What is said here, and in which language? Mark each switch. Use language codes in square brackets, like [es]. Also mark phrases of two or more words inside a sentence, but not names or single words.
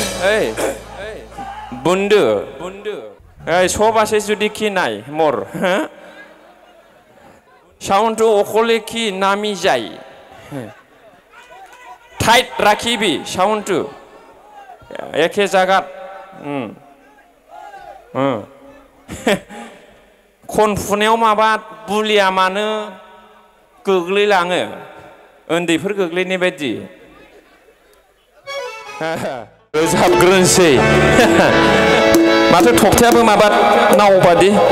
[as] এই বন্ধু এই সব আছে যদি কি নাই মোর হ্যাঁ সাউন্ডটো অকলে কি নামি যায় টাইট রাখিবি সাউন্ডটো একে জায়গাত [brx] खनफुनायाव माबा बुलिया मानो गोग्लैलाङो उन्दैफोर गोग्लैनाय बायदि रोजाबग्रोनोसै माथो थखथायाबो माबा नाव बादि